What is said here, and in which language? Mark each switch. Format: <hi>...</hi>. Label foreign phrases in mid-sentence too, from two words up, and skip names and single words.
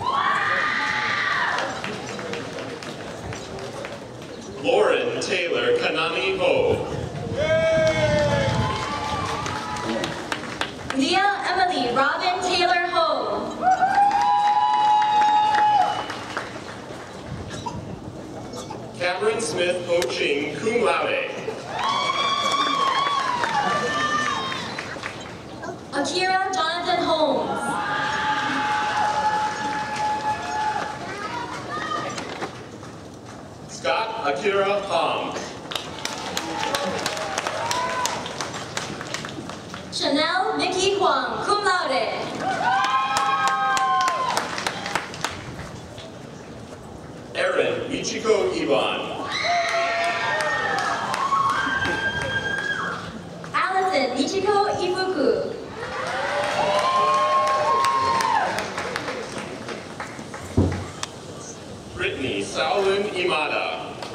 <en>Lauren Taylor Kanani Ho. Leah Emily Robin Taylor Ho. Cameron Smith Ho Ching,</en> <la>cum laude.</la> <en>Akira Jonathan Holmes. Scott Akira Hom. Chanel Nikki Huang,</en> <la>cum laude.</la> <en>Erin Michiko Iban. Allison Michiko Ifuku. Brittany Saolun Imada.</en>